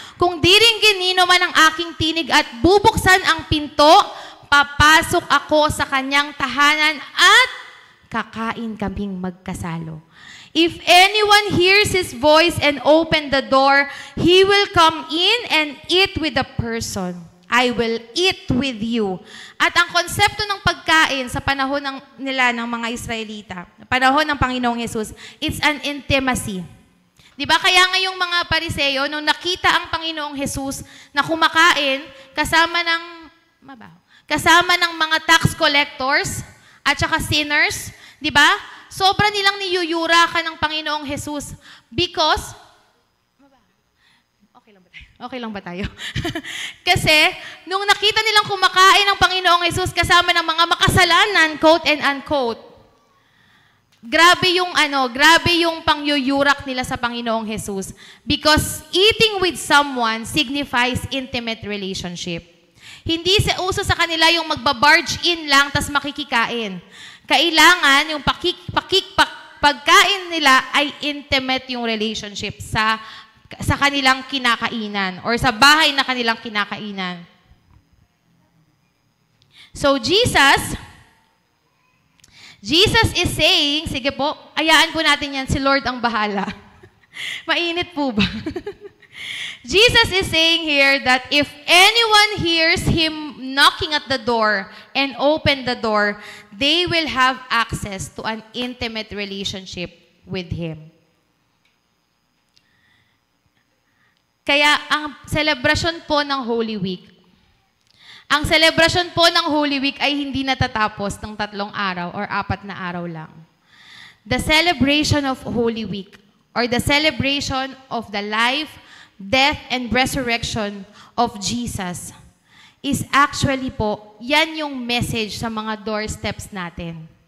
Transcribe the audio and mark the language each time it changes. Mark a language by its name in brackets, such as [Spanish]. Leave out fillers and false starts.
[Filipino] Kung diringgin nino man ang aking tinig at bubuksan ang pinto, papasok ako sa kanyang tahanan at kakain kaming magkasalo. [English] If anyone hears His voice and open the door, he will come in and eat with the person. I will eat with you. [Filipino] At ang konsepto ng pagkain sa panahon nila ng mga Israelita, panahon ng Panginoong Jesus, [English] it's an intimacy. [Filipino] Di ba? Kaya nga yung mga Pariseo, nung nakita ang Panginoong Jesus na kumakain kasama ng mga tax collectors at saka sinners, di ba? Sobra nilang niyuyurakan ng Panginoong Jesus because okay lang ba tayo? Kasi, nung nakita nilang kumakain ng Panginoong Jesus kasama ng mga makasalanan, [English] quote and unquote, [Filipino] grabe yung pangyuyurak nila sa Panginoong Jesus. [English] Because eating with someone signifies intimate relationship. [Filipino] Hindi uso sa kanila yung magbabarge in lang tas makikikain. Kailangan yung pagkain nila ay intimate yung relationship sa kanilang kinakainan or sa bahay na kanilang kinakainan. [English] So Jesus is saying, [Filipino] sige po, ayaan po natin yan, si Lord ang bahala. Mainit po ba? [English] Jesus is saying here that if anyone hears Him knocking at the door and open the door, they will have access to an intimate relationship with Him. [Filipino] Kaya ang celebration po ng Holy Week, ang celebration po ng Holy Week ay hindi natatapos ng 3 araw or 4 na araw lang. [English] The celebration of Holy Week or the celebration of the life, death, and resurrection of Jesus is actually po, [Filipino] yan yung message sa mga doorsteps natin.